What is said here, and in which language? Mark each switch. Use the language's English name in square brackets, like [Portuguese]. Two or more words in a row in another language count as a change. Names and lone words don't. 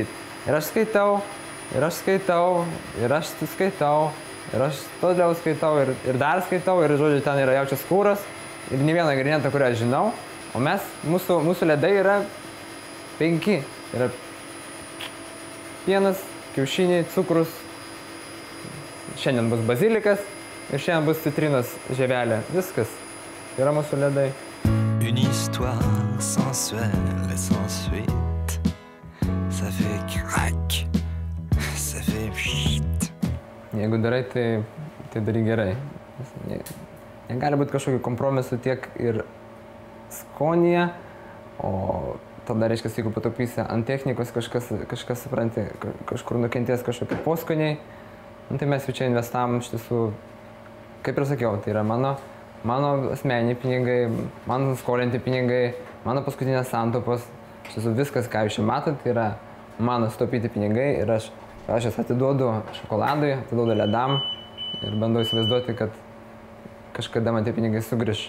[Lithuanian] Ir aš skaitau, ir aš skaitau, ir aš skaitau, ir aš toliau skaitau, ir dar skaitau, ir žodžiu, ten yra jaučias kūras, ir ne vieną ingredientą, kurią aš žinau, o mūsų ledai yra 5. Yra pienas, kiaušiniai, cukrus, šiandien bus bazilikas ir šiandien bus citrinos žievelė. Viskas yra mūsų ledai. [French] Une histoire sensuelle et sans suite. Ça fait crack, ça fait pchit. [Lithuanian] Jeigu darai, tai darai gerai. Negali būti kažkokių kompromisų tiek ir skonyje, o tada reiškia, jeigu pataupysi ant technikos, kažkas supranti, kažkur nukentės kažkokie poskoniai, tai mes jau čia investavom iš tiesų, kaip ir sakiau, tai yra mano asmeniniai pinigai, mano skolinti pinigai, mano paskutinės santaupos, iš tiesų viskas, ką jūs čia matot, tai yra mano sutaupyti pinigai ir aš jas atiduodu šokoladui, atiduodu ledam ir bandau įsivaizduoti, kad kažkada man tie pinigai sugrįš.